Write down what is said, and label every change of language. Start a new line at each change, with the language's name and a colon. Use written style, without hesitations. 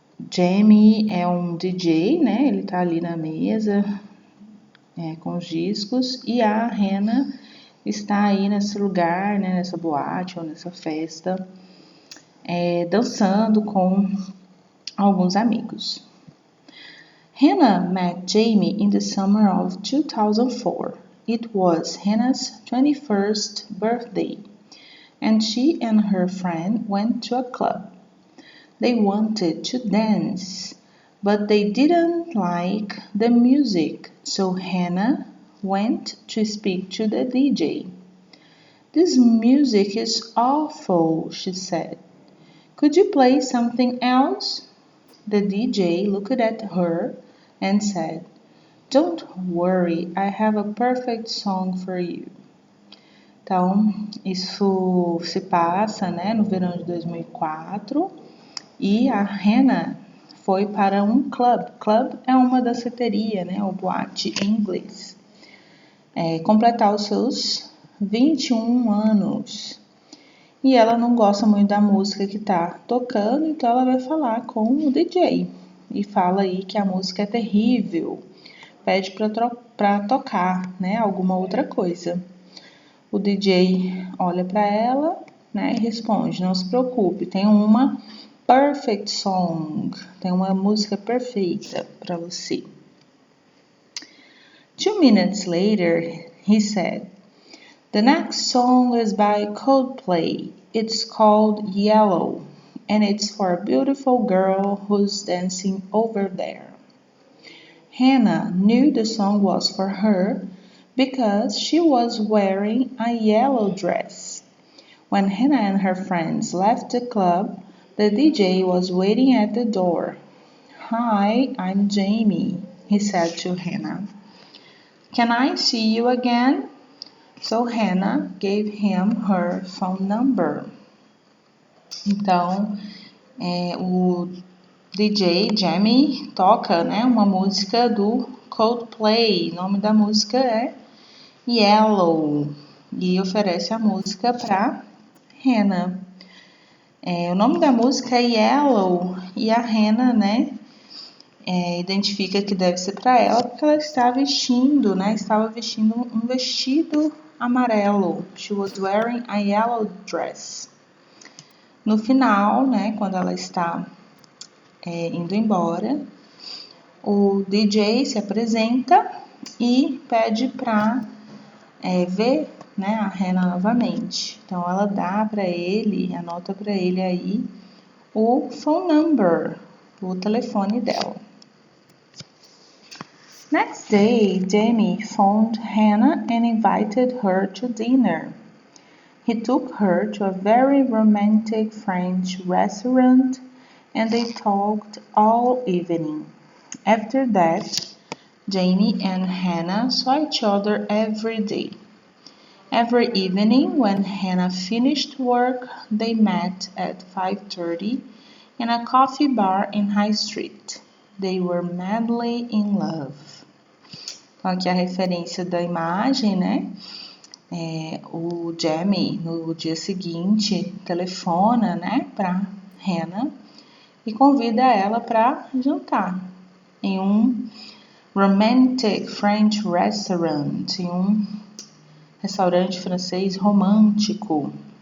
Portuguese: Jamie é um DJ, né, ele tá ali na mesa com os discos, e a Hannah está aí nesse lugar, né, nessa boate ou nessa festa, dançando com alguns amigos.
English: Hannah met Jamie in the summer of 2004. It was Hannah's 21st birthday, and she and her friend went to a club. They wanted to dance, but they didn't like the music, so Hannah went to speak to the DJ. "This music is awful," she said. "Could you play something else?" The DJ looked at her and said, "Don't worry, I have a perfect song for you."
Portuguese: Então, isso se passa, né, no verão de 2004, e a Hannah foi para um club. Club é uma danceteria, né, ou boate em inglês. Completar os seus 21 anos. E ela não gosta muito da música que tá tocando, então ela vai falar com o DJ. E fala aí que a música é terrível. Pede para tocar, né, alguma outra coisa. O DJ olha para ela, né, e responde: "Não se preocupe, tem uma
English: perfect song.
Portuguese: Tem uma música perfeita para você."
English: 2 minutes later, he said, "The next song is by Coldplay. It's called Yellow, and it's for a beautiful girl who's dancing over there." Hannah knew the song was for her because she was wearing a yellow dress. When Hannah and her friends left the club, the DJ was waiting at the door. "Hi, I'm Jamie," he said to Hannah. "Can I see you again?" So Hannah gave him her phone number.
Portuguese: Então, o DJ Jamie toca, né, uma música do Coldplay. O nome da música é Yellow e oferece a música para Hannah. O nome da música é Yellow e a Hannah, né, identifica que deve ser para ela porque ela estava vestindo um vestido amarelo.
English: She was wearing a yellow dress.
Portuguese: No final, né, quando ela está indo embora, o DJ se apresenta e pede para ver, né, a Hannah novamente. Então ela dá para ele, anota para ele aí o
English: phone number,
Portuguese: o telefone dela.
English: Next day, Jamie phoned Hannah and invited her to dinner. He took her to a very romantic French restaurant, and they talked all evening. After that, Jamie and Hannah saw each other every day. Every evening, when Hannah finished work, they met at 5:30 in a coffee bar in High Street. They were madly in love.
Portuguese: Então, aqui a referência da imagem, né? O Jamie, no dia seguinte, telefona, né, para Hannah e convida ela para jantar em um
English: romantic French restaurant,
Portuguese: em um restaurante francês romântico.